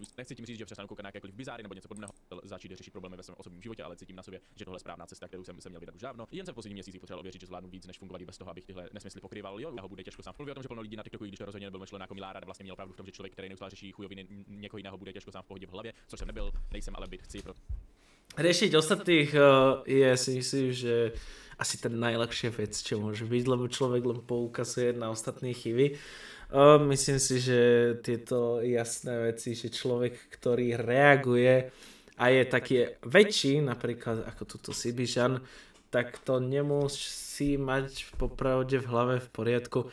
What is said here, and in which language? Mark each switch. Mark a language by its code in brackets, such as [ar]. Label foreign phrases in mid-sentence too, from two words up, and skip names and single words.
[cs] Nechci tím říct, že přestanu koukat na jakékoliv bizáry nebo něco podobného, začít řešit problémy ve svém osobním životě, ale cítím na sobě, že tohle je správná cesta, kterou jsem se měl vydat už dávno. Jen jsem v posledních měsících potřeboval věřit, že zvládnu víc, než fungovat bez toho, abych tyhle nesmysly pokrýval. Jo, ho bude těžko sám. Mluví o tom, že plno lidí na TikToku, když to rozhodně nebyl myšleno jako milá rada, vlastně měl pravdu v tom, že člověk, který neustále řeší chujoviny někoho jiného, bude těžko sám v pohodě v hlavě, což jsem nebyl, nejsem, ale být chci. [sk] riešiť ostatných je, si myslím, že asi tá najľahšia vec, čo môže byť, lebo človek len poukazuje na ostatné chyby. Myslím si, že tieto jasné veci, že človek, ktorý reaguje a je taký väčší, napríklad ako túto Sibižan, tak to nemusí mať popravde v hlave v poriadku.